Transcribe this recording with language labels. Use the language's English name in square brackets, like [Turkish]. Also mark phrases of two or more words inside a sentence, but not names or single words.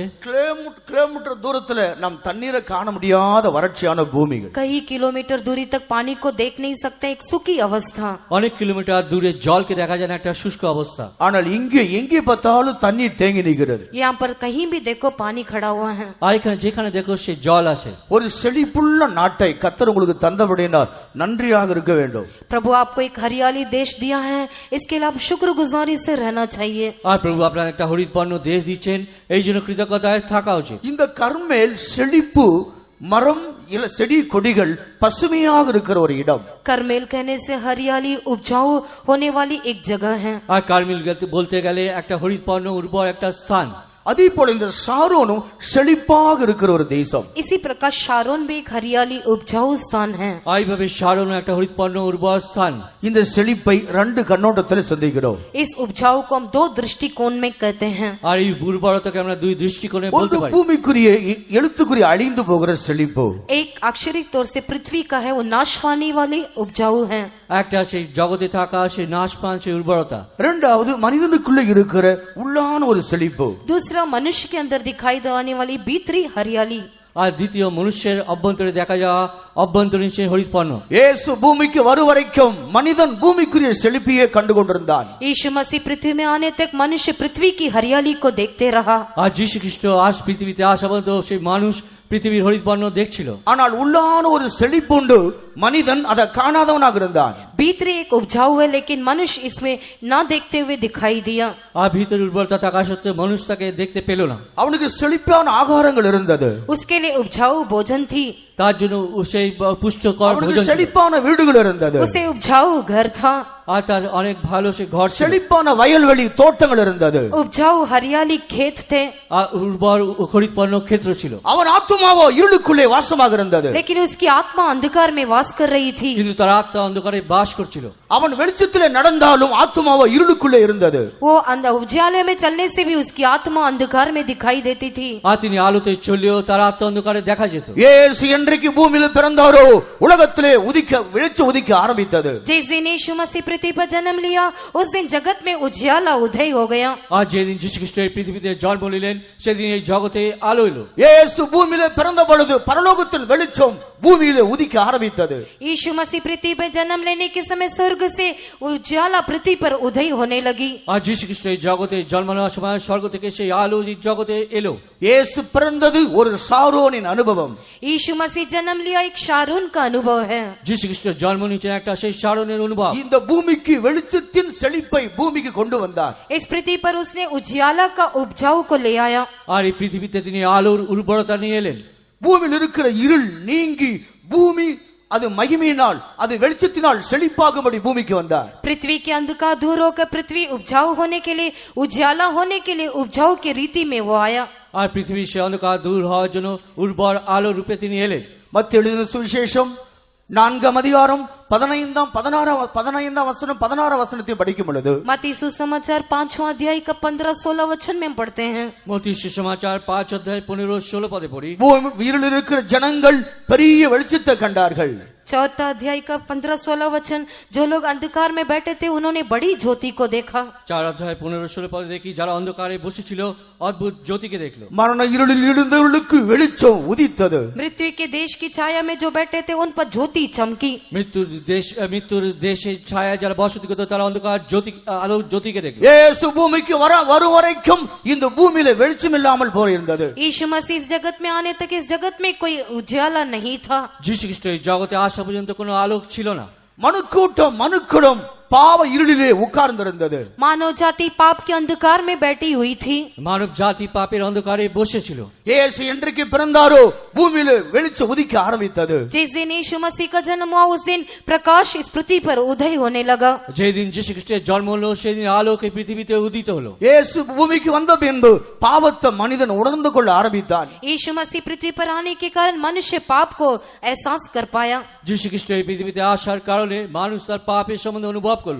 [Tamil] கிலோமீட்டர் தூரத்துல நாம் தண்ணீரை காண முடியாத வறட்சியான பூமிகள். [Hindi] कई किलोमीटर दूरी तक पानी को देख नहीं सकते. एक सूखी अवस्था. [Bangla] অনেক কিলোমিটার দূরে জলকে দেখা যায় না, একটা শুষ্ক অবস্থা। [Tamil] ஆனால் இங்கே எங்கே பார்த்தாலும் தண்ணீர் தேங்கி நிற்கிறது. [Hindi] यहाँ पर कहीं भी देखो पानी खड़ा हुआ है. [Bangla] আর এখানে যেখানে দেখো সেই জল আছে। [Tamil] ஒரு செழிப்புள்ள நாட்டை கர்த்தர் உங்களுக்கு தந்தபடியால் நன்றியாக இருக்க வேண்டும். [Hindi] प्रभु आपको एक हरियाली देश दिया है, इसके लिए आप शुक्रगुजारी से रहना चाहिए. [Bangla] আর প্রভু আপনার একটা হরিতপর্ণ দেশ দিচ্ছেন, এই জন্য কৃতজ্ঞতায় থাকা উচিত। [Tamil] இந்த கர்மேல் செழிப்பு, மரம் செடி கொடிகள் பசுமையாக இருக்கிற ஒரு இடம். [Hindi] करमेल कहने से हरियाली उपजाऊ होने वाली एक जगह है. [Bangla] আর কার্মেল বলতে গেলে একটা হরিতপর্ণ উর্বর একটা স্থান। [Tamil] அதே போல இந்த சாரோனும் செழிப்பாக இருக்கிற ஒரு தேசம். [Hindi] इसी प्रकार शारोन भी एक हरियाली उपजाऊ स्थान है. [Bangla] এইভাবে শারোন একটা হরিতপর্ণ উর্বর স্থান। [Tamil] இந்த செழிப்பை ரெண்டு கண்ணோட்டத்தில் சந்திக்கிறோம். [Hindi] इस उपजाऊ को हम दो दृष्टिकोण में कहते हैं. [Bangla] আর এই উর্বরতাকে আমরা দুই দৃষ্টিকোণে বলতে [Tamil] ஒரு [Bangla] পারি। [Tamil] பூமிக்குரிய எழுத்துக்குரிய அழிந்து போகிற செழிப்பு, [Hindi] एक अक्षरिक तौर से पृथ्वी का है, वो नाशवानी वाली उपजाऊ है. [Bangla] একটা সেই জগতে থাকা সেই নাশপান সেই উর্বরতা। [Tamil] இரண்டாவது மனிதனுக்குள்ள இருக்கிற உள்ளான ஒரு செழிப்பு, [Hindi] दूसरा मनुष्य के अंदर दिखाई देने वाली भीतरी हरियाली. [Bangla] আর দ্বিতীয় মনুষ্যের অভ্যন্তরে দেখা যাওয়া অভ্যন্তরীণ সেই হরিতপর্ণ। [Tamil] இயேசு பூமிக்கு வரும் வரைக்கும் மனிதன் பூமிக்குரிய செழிப்பையே கண்டு கொண்டிருந்தான். [Hindi] यीशु मसीह पृथ्वी में आने तक मनुष्य पृथ्वी की हरियाली को देखते रहा. [Bangla] আর যীশু খ্রিস্ট আজ পৃথিবীতে আসা পর্যন্ত সেই মানুষ পৃথিবীর হরিতপর্ণ দেখছিল। [Tamil] ஆனால் உள்ளான ஒரு செழிப்பு உண்டு, மனிதன் அதை காணாதவனாக இருந்தான். [Hindi] भीतरी एक उपजाऊ है, लेकिन मनुष्य इसमें ना देखते हुए दिखाई दिया. [Bangla] আর ভিতরে উর্বরতা থাকা সত্ত্বেও মানুষ তাকে দেখতে পেল না। [Tamil] அவனுக்கு செழிப்பான ஆகாரங்கள் இருந்தது, [Hindi] उसके लिए उपजाऊ भोजन थी. [Bangla] তার জন্য সেই পুষ্টকর [Tamil] அவனுக்கு [Bangla] ভোজন ছিল। [Tamil] செழிப்பான வீடுகள் இருந்தது, [Hindi] उसे उपजाऊ घर था. [Bangla] আর তার অনেক ভালো সে ঘর ছিল। [Tamil] செழிப்பான வயல்வெளி தோட்டங்கள் இருந்தது, [Hindi] उपजाऊ हरियाली खेत थे. [Bangla] আর উর্বর হরিতপর্ণ ক্ষেত্র ছিল। [Tamil] அவன் ஆத்துமாவோ இருளுக்குள்ளே வாசமாக இருந்தது. [Hindi] लेकिन उसकी आत्मा अंधकार में वास कर रही थी. [Bangla] কিন্তু তার আত্মা অন্ধকারে বাস করছিল। [Tamil] அவன் வெளிச்சத்திலே நடந்தாலும் ஆத்துமாவோ இருளுக்குள்ளே இருந்தது. [Hindi] वो उजाले में चलने से भी उसकी आत्मा अंधकार में दिखाई देती थी. [Bangla] আর তিনি आलोते চললেও তার আত্মা অন্ধকারে দেখা যেত। [Tamil] இயேசு என்றைக்கு பூமியில் பிறந்தாரோ உலகத்திலே வெளிச்சம் உதிக்க ஆரம்பித்தது. [Hindi] जिस दिन यीशु मसीह पृथ्वी पर जन्म लिया, उस दिन जगत में उजियाला उदय हो गया. [Bangla] আর যেদিন যীশু খ্রিস্ট এই পৃথিবীতে জন্ম নিলেন সেদিন এই জগতে আলো এলো। [Tamil] இயேசு பூமியிலே பிறந்த பொழுது பரலோகத்தின் வெளிச்சம் பூமியிலே உதிக்க ஆரம்பித்தது. [Hindi] यीशु मसीह पृथ्वी पर जन्म लेने के समय स्वर्ग से उजियाला पृथ्वी पर उदय होने लगी. [Bangla] আর যীশু খ্রিস্ট এই জগতে জন্ম নেওয়ার সময় স্বর্গ থেকে সেই আলো এই জগতে এলো। [Tamil] இயேசு பிறந்தது ஒரு சாரோனின் அனுபவம். [Hindi] यीशु मसीह जन्म लिया एक शारून का अनुभव है. [Bangla] যীশু খ্রিস্ট জন্ম নিয়েছেন একটা সেই শারোনের অনুভব। [Tamil] இந்த பூமிக்கு வெளிச்சத்தின் செழிப்பை பூமிக்கு கொண்டு வந்தார். [Hindi] इस पृथ्वी पर उसने उजियाला का उपजाऊ को ले आया. [Bangla] আর এই পৃথিবীতে তিনি আলোর উর্বরতা নিয়ে এলেন। [Tamil] பூமியில் இருக்கிற இருள் நீங்கி பூமி அது மகிமையினால் அது வெளிச்சத்தினால் செழிப்பாகும்படி பூமிக்கு வந்தார். [Hindi] पृथ्वी के अंधकार दूर होकर पृथ्वी उपजाऊ होने के लिए, उजियाला होने के लिए उपजाऊ की रीति में वो आया. [Bangla] আর পৃথিবীর সে অন্ধকার দূর হওয়ার জন্য উর্বর আলো রূপে তিনি এলেন। [Tamil] மத்திய எழுதின சுவிசேஷம் 4 அதிகாரம் 15 வசனம் 16 வசனத்தை படிக்கும் பொழுது, [Hindi] मत्ती सुसमाचार 5वां अध्याय का 15-16 वचन में पढ़ते हैं. [Bangla] মత్తই সুসমাচার 5 অধ্যায় 15-16 পদে পড়ি। [Tamil] வீரில் இருக்கிற ஜனங்கள் பெரிய வெளிச்சத்தை கண்டார்கள். [Hindi] 4 अध्याय का 15-16 वचन, जो लोग अंधकार में बैठे थे उन्होंने बड़ी ज्योति को देखा. [Bangla] 4 অধ্যায় 15-16 পদে দেখি যারা অন্ধকারে বসেছিল অদ্ভুত জ্যোতিকে দেখলো। [Tamil] மரண இருளில் இருந்தவர்களுக்கு வெளிச்சம் உதித்தது. [Hindi] मृत्यु के देश की छाया में जो बैठे थे उन पर ज्योति चमकी. [Bangla] মৃত্যুর দেশে ছায়া যারা বসতি করতো তারা অন্ধকার আলো জ্যোতিকে দেখলো। [Tamil] இயேசு பூமிக்கு வரும் வரைக்கும் இந்த பூமியில வெளிச்சம் இல்லாமல் போயிருந்தது. [Hindi] यीशु मसीह इस जगत में आने तक इस जगत में कोई उजाला नहीं था. [Bangla] যীশু খ্রিস্ট এই জগতে আসা পর্যন্ত কোনো আলোক ছিল না। [Tamil] மனுக்குடம் பாவ இருளிலே உட்கார்ந்திருந்தது. [Hindi] मानव जाति पाप के अंधकार में बैठी हुई थी. [Bangla] মানব জাতি পাপের অন্ধকারে বসেছিল। [Tamil] இயேசு என்றைக்கு பிறந்தாரோ பூமியிலே வெளிச்சம் உதிக்க ஆரம்பித்தது. [Hindi] जिस दिन यीशु मसीह का जन्म हुआ उस दिन प्रकाश इस पृथ्वी पर उदय होने लगा. [Bangla] যেদিন যীশু খ্রিস্টের জন্ম হলো সেদিন আলোক এই পৃথিবীতে উদিত হলো। [Tamil] இயேசு பூமிக்கு வந்த பின்பு பாவத்தை மனிதன் உணர்ந்து கொள்ள ஆரம்பித்தான். [Hindi] यीशु मसीह पृथ्वी पर आने के कारण मनुष्य पाप को एहसास कर पाया. [Bangla] যীশু খ্রিস্ট এই পৃথিবীতে আসার কারণে মানুষ তার পাপের সম্বন্ধে অনুভব অনুভব করলো।